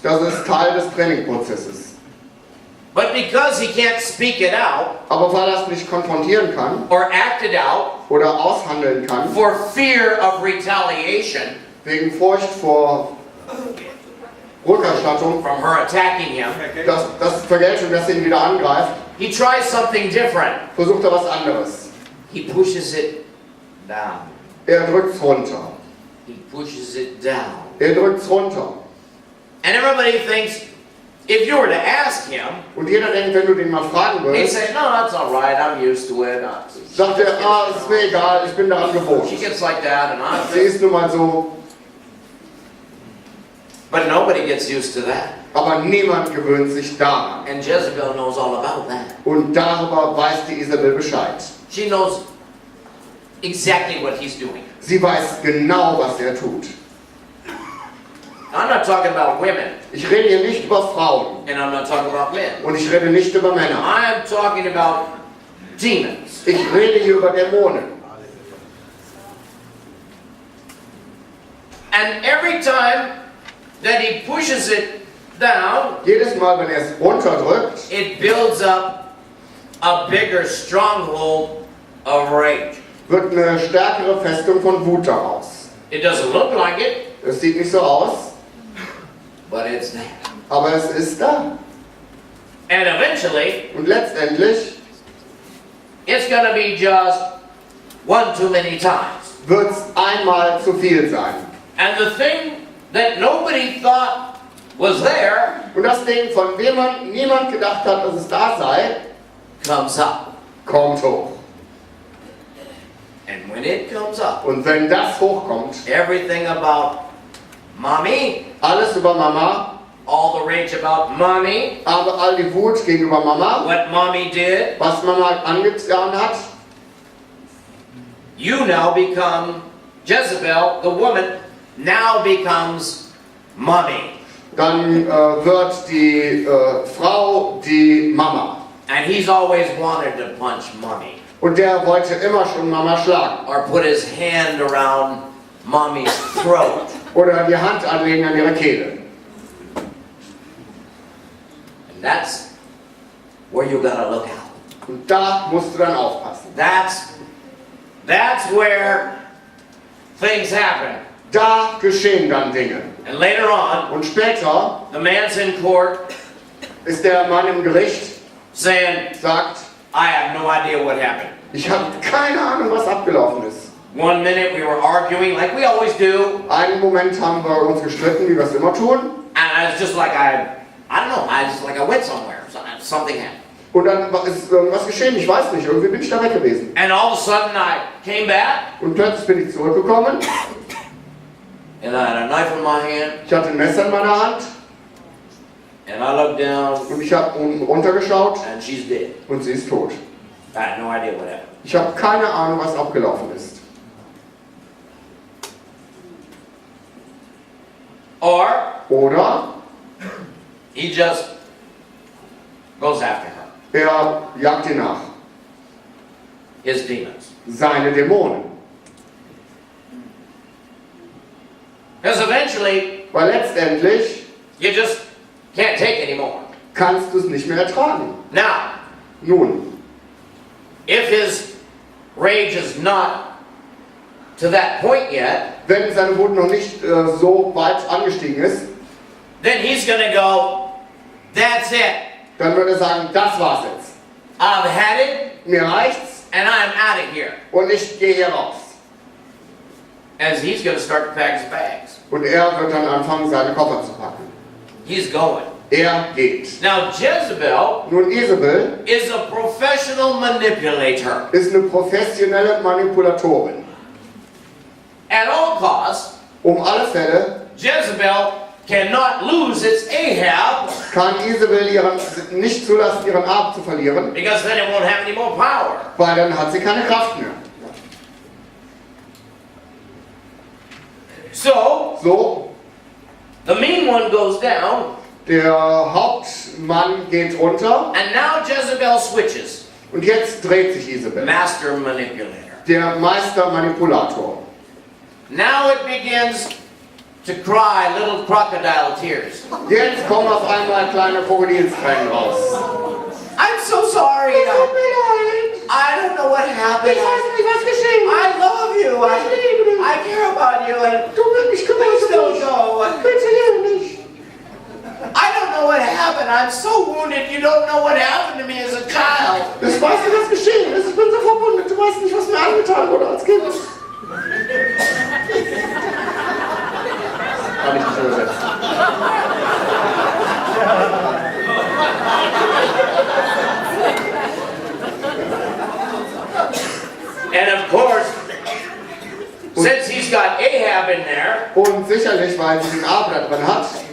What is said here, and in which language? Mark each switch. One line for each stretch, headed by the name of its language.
German: Das ist Teil des Trainingprozesses.
English: But because he can't speak it out
German: Aber weil er es nicht konfrontieren kann
English: or act it out
German: oder aushandeln kann,
English: for fear of retaliation,
German: wegen Furcht vor Rückerstattung,
English: from her attacking him,
German: das Vergeltung, dass er ihn wieder angreift,
English: he tries something different.
German: versucht er was anderes.
English: He pushes it down.
German: Er drückt es runter.
English: He pushes it down.
German: Er drückt es runter.
English: And everybody thinks, if you were to ask him,
German: Und jeder denkt, wenn du den mal fragen
English: he'd
German: würdest,
English: say, no, that's all right, I'm used to it.
German: sagt er, ist mir egal, ich bin daran gewohnt.
English: She gets like that, and
German: Sie ist nun mal so,
English: but nobody gets used to that.
German: aber niemand gewöhnt sich daran.
English: And Jezebel knows all about that.
German: Und darüber weiß die Isabel Bescheid.
English: She knows exactly what he's doing.
German: Sie weiß genau, was er tut.
English: I'm not talking about women,
German: Ich rede hier nicht über Frauen
English: and I'm not talking about men.
German: und ich rede nicht über Männer.
English: I'm talking about demons.
German: Ich rede hier über Dämonen.
English: And every time that he pushes it down,
German: Jedes Mal, wenn er es runterdrückt,
English: it builds up a bigger stronghold of rage.
German: wird eine stärkere Festung von Wut daraus.
English: It doesn't look like it,
German: Es sieht nicht so aus,
English: but it's there.
German: aber es ist da.
English: And eventually,
German: Und letztendlich
English: it's going to be just one too many times.
German: wird es einmal zu viel sein.
English: And the thing that nobody thought was there
German: Und das Ding, von dem niemand gedacht hat, dass es da sei,
English: comes up.
German: kommt hoch.
English: And when it comes up,
German: Und wenn das hochkommt,
English: everything about mommy,
German: alles über Mama,
English: all the rage about mommy,
German: aber all die Wut gegenüber Mama,
English: what mommy did,
German: was Mama angetan hat,
English: you now become Jezebel, the woman, now becomes mommy.
German: dann wird die Frau die Mama.
English: And he's always wanted to punch mommy
German: Und der wollte immer schon Mama schlagen.
English: or put his hand around mommy's throat.
German: Oder die Hand anlegen an ihre Kehle.
English: And that's where you gotta look out.
German: Und da musst du dann aufpassen.
English: That's where things happen.
German: Da geschehen dann Dinge.
English: And later on,
German: Und später
English: the man's in court
German: ist der Mann im Gericht,
English: saying,
German: sagt,
English: I have no idea what happened.
German: ich habe keine Ahnung, was abgelaufen ist.
English: One minute we were arguing like we always do,
German: Einen Moment haben wir uns gestritten, wie wir es immer tun.
English: and it's just like I don't know, I went somewhere, something happened.
German: Und dann ist irgendwas geschehen, ich weiß nicht, irgendwie bin ich da weg gewesen.
English: And all of a sudden I came back,
German: Und plötzlich bin ich zurückgekommen,
English: and I had a knife in my hand,
German: ich hatte ein Messer in meiner Hand
English: and I looked down,
German: und ich habe unten runtergeschaut
English: and she's dead.
German: und sie ist tot.
English: I had no idea what happened.
German: Ich habe keine Ahnung, was abgelaufen ist.
English: Or
German: Oder
English: he just goes after her,
German: er jagt ihr nach.
English: his demons.
German: Seine Dämonen.
English: Because eventually
German: Weil letztendlich
English: you just can't take anymore.
German: kannst du es nicht mehr ertragen.
English: Now,
German: Nun,
English: if his rage is not to that point yet,
German: wenn seine Wut noch nicht so weit angestiegen ist,
English: then he's going to go, that's it.
German: dann würde er sagen, das war's jetzt.
English: I've had it,
German: Mir reicht's
English: and I'm out of here.
German: und ich gehe hier raus.
English: As he's going to start to pack his bags.
German: Und er wird dann anfangen, seine Koffer zu packen.
English: He's going.
German: Er geht.
English: Now, Jezebel
German: Nun, Isabel
English: is a professional manipulator.
German: ist eine professionelle Manipulatorin.
English: At all costs,
German: Alle Fälle
English: Jezebel cannot lose its Ahab,
German: kann Isabel nicht zulassen, ihren Abend zu verlieren,
English: because then it won't have any more power.
German: weil dann hat sie keine Kraft mehr.
English: So, the mean one goes down,
German: der Hauptmann geht runter
English: and now Jezebel switches.
German: und jetzt dreht sich Isabel.
English: Master manipulator.
German: Der Meistermanipulator.
English: Now it begins to cry little crocodile tears.
German: Jetzt kommen auf einmal kleine Krokodilstränen raus.
English: I'm so sorry. I don't know what happened. I love you. I care about you. And please don't go. I'm so wounded, you don't know what happened to me as a child.
German: Ich weiß nicht, was geschehen ist. Ich bin so verwundet. Du weißt nicht, was mir angetan wurde als Kind. Kann ich nicht übersetzen.
English: And of course, since he's got Ahab in there,
German: Und sicherlich, weil sie den Abel da drin hat,